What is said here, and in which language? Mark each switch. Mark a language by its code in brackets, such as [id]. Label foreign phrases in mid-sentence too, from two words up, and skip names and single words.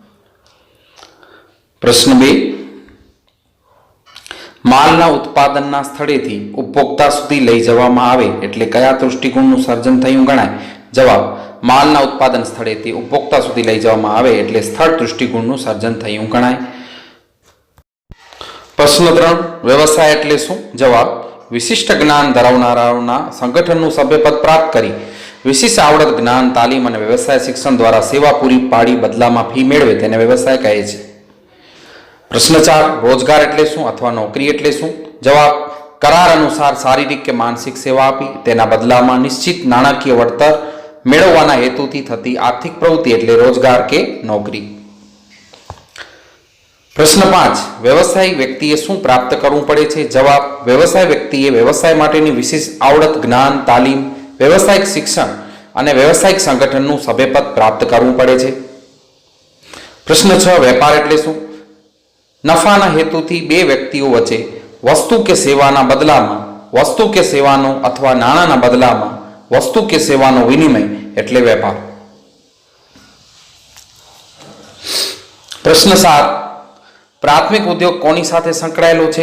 [gu] પ્રશ્ન 2 માલના ઉત્પાદનના સ્થળેથી ઉપભોક્તા સુધી લઈ જવામાં આવે એટલે કયા દૃષ્ટિકોણનું સર્જન થયું ગણાય? જવાબ માલના ઉત્પાદન સ્થળેથી ઉપભોક્તા સુધી લઈ જવામાં આવે એટલે સ્થળ દૃષ્ટિકોણનું સર્જન થયું ગણાય। પ્રશ્ન 3 વ્યવસાય એટલે શું? જવાબ વિશિષ્ટ જ્ઞાન ધરાવનારાઓના સંગઠનનું સભ્યપદ પ્રાપ્ત કરી વિશિષ્ટ આવડત જ્ઞાન તાલીમ અને વ્યવસાય શિક્ષણ દ્વારા સેવા પૂરી પાડી બદલામાં ફી મેળવે તેને વ્યવસાય કહે છે। પ્રશ્ન 4 રોજગાર એટલે શું અથવા નોકરી એટલે શું? જવાબ કરાર અનુસાર શારીરિક કે માનસિક સેવા આપી તેના બદલામાં નિશ્ચિત નાણાકીય વળતર મેળવવાના હેતુથી થતી આર્થિક પ્રવૃત્તિ એટલે રોજગાર કે નોકરી। પ્રશ્ન 5 વ્યવસાયિક વ્યક્તિએ શું પ્રાપ્ત કરવું પડે છે? જવાબ વ્યવસાય વ્યક્તિએ વ્યવસાય માટેની વિશિષ્ટ આવડત જ્ઞાન તાલીમ વ્યવસાયિક શિક્ષણ અને વ્યવસાયિક સંગઠનનું સભ્યપદ પ્રાપ્ત કરવું પડે છે। પ્રશ્ન 6 વેપાર એટલે શું? નફાના હેતુથી બે વ્યક્તિઓ વચ્ચે વસ્તુ કે સેવાના બદલામાં વસ્તુ કે સેવાનો અથવા નાણાના બદલામાં વસ્તુ કે સેવાનો વિનિમય એટલે વેપાર। પ્રશ્ન 7 પ્રાથમિક ઉદ્યોગ કોની સાથે સંકળાયેલો છે?